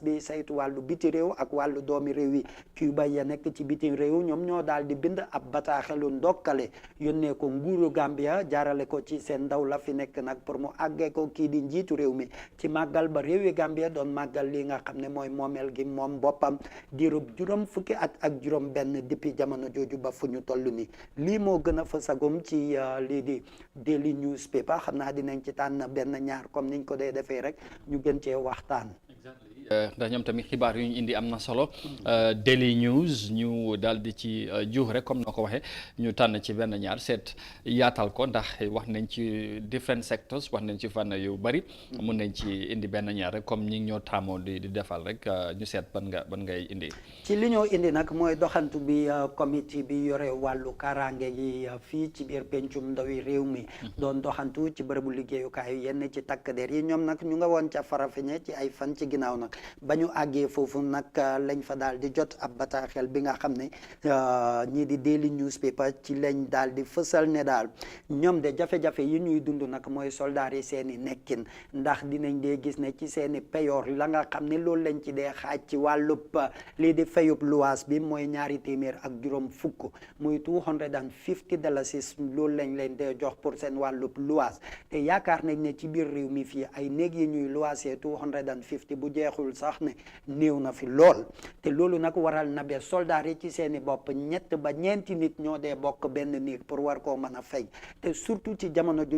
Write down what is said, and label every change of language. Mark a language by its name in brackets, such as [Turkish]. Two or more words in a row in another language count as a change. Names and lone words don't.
[Wolof] bi saytu wàllu biti réew ak wàllu doomi réew yi Cuba ya nekk ci biti réew ñoom ñoo daal di bind ab bataaxelu ndokkale yónnee ko nguuru Gambia jaarale ko ci seen ndaw la fi nekk nag pour mu àggee ko kii di njiitu réew mi ci màggal ba réew yi Gambia doon màggal li nga xam ne mooy moomeel gi moom boppam diirub juróom fukki at ak juróom benn depuis jamono jooju ba fu ñu toll ni lii moo gën a fësagum ci lii di [English] daily newspaper [Wolof] xam naa dinañ ci tànn benn ñaar comme niñ ko dee defee rek ñu gën cee waxtaan. ndax ñoom tamit xibaar yu ñu indi am na solo [English] daily news [Wolof] ñu daal di ci juux rek comme na ko waxee ñu tànn ci benn ñaar seet yaatal ko ndax wax nañ ci [English] different sectors [Wolof] wax nañ ci fànn yu bari mun nañ ci indi benn ñaar rek comme ñi ñoo taamoo di defal rek ñu seet ban ngay indi. ci li ñoo indi nag mooy doxantu bi comité bi yore wàllu kaaraange gi fii ci biir pencum ndawi réew mi doon doxantu ci bërëbu liggéeyukaay yenn ci takk der yi ñoom nag ñu nga woon ca Farafeñe ci ay fan ci ginnaaw nag ba ñu àggee foofu nag lañ fa daal di jot ab bataaxel bi nga xam ne ñii di [English] daily newspaper [Wolof] ci lañ daal di fësal ne daal ñoom de jafe-jafe yi ñuy dund nag mooy soldaar yi seen i nekkin ndax dinañ dee gis ne ci seen i payoor la nga xam ne loolu lañ ci dee xaaj ci wàllub lii di fayub luwaas bi mooy $200 ak juróom fukk muy $250 loolu lañ leen dee jox pour seen wàllub luwaas te yaakaar nañ ne ci biir réew mi fii ay néeg yi ñuy luwaasee $250 bu jeexul sax ne néew na fi lool te loolu nag waral na be soldaar yi ci seeni bopp 3 ba 4 nit ñoo dee bokk benn néeg pour war koo mën a fay te surtout ci jamono juñ